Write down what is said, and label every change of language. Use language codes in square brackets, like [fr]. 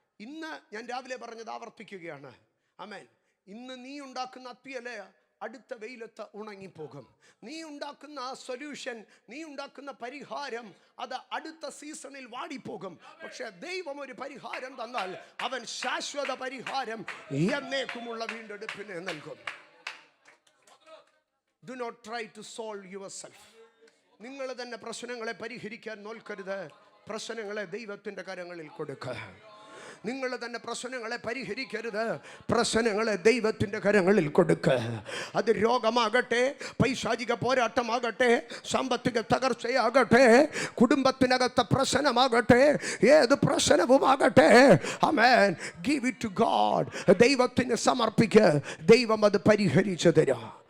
[ml] ഇന്ന് ഞാൻ രാവിലെ പറഞ്ഞത് ആവർത്തിക്കുകയാണ്. അമേൻ. ഇന്ന് നീ ഉണ്ടാക്കുന്ന അത്തിയല്ലേ അടുത്ത വെയിലത്ത് ഉണങ്ങിപ്പോകും. നീ ഉണ്ടാക്കുന്ന ആ സൊല്യൂഷൻ, നീ ഉണ്ടാക്കുന്ന പരിഹാരം അത് അടുത്ത സീസണിൽ വാടിപ്പോകും. പക്ഷെ ദൈവം ഒരു പരിഹാരം തന്നാൽ അവൻ ശാശ്വത പരിഹാരം എന്നേക്കുമുള്ള വീണ്ടെടുപ്പിനെ നൽകും. [en] Do not try to solve yourself. [ml] നിങ്ങൾ തന്നെ പ്രശ്നങ്ങളെ പരിഹരിക്കാൻ നോക്കരുത്. പ്രശ്നങ്ങളെ ദൈവത്തിൻ്റെ കരങ്ങളിൽ കൊടുക്കുക. നിങ്ങൾ തന്നെ പ്രശ്നങ്ങളെ പരിഹരിക്കരുത്. പ്രശ്നങ്ങളെ ദൈവത്തിൻ്റെ കരങ്ങളിൽ കൊടുക്കുക. അത് രോഗമാകട്ടെ, പൈശാചിക പോരാട്ടമാകട്ടെ, സാമ്പത്തിക തകർച്ചയാകട്ടെ, കുടുംബത്തിനകത്തെ പ്രശ്നമാകട്ടെ, ഏത് പ്രശ്നവുമാകട്ടെ, ആമേൻ, [en] Give it to God. [ml] ദൈവത്തിന് സമർപ്പിക്കുക. ദൈവം അത് പരിഹരിച്ചു തരാം.